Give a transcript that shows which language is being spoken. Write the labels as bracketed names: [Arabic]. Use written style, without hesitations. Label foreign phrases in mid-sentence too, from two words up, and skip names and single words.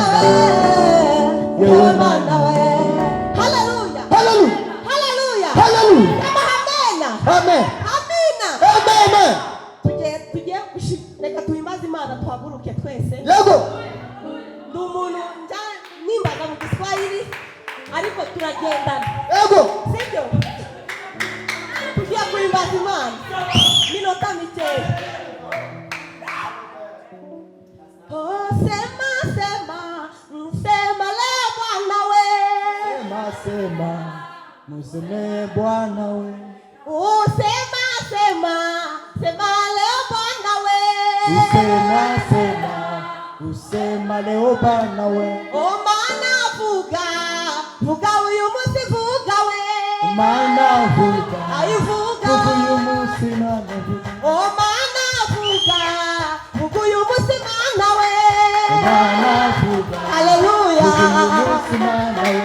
[Rundi] ewe mana we haleluya haleluya amen amina tugiye reka tuhimbaze Imana tuhaguruke twese yego ndi umuntu nimbaga mu Giswahili ariko turagendana yego sibyo tugiye guhimbaza Imana minota mikeya [Swahili] sema leo Bwana we sema museme Bwana we sema leo Bwana we usema leo Bwana we [Rundi] maana vuga uyu munsi vuga we maana vuga ayivuga uyu munsi mana maana vuga uyu munsi mana we maana vuga haleluya uyu munsi mana we